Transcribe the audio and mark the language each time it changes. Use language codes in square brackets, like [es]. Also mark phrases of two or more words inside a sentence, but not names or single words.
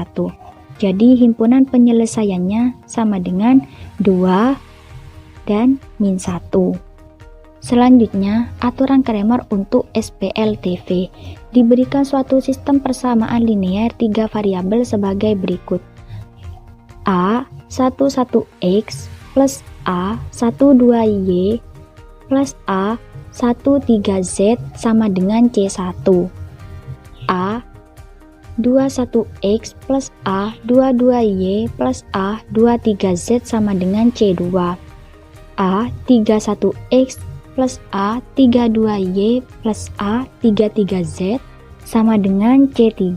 [id] Jadi himpunan penyelesaiannya sama dengan 2 dan min 1. Selanjutnya, aturan Cramer untuk SPLDV. Diberikan suatu sistem persamaan linier 3 variabel sebagai berikut. A11x plus A12y plus A13z sama dengan C1. A21x plus A22y plus A23z sama dengan C2. A31x plus A32y plus A33z sama dengan C3.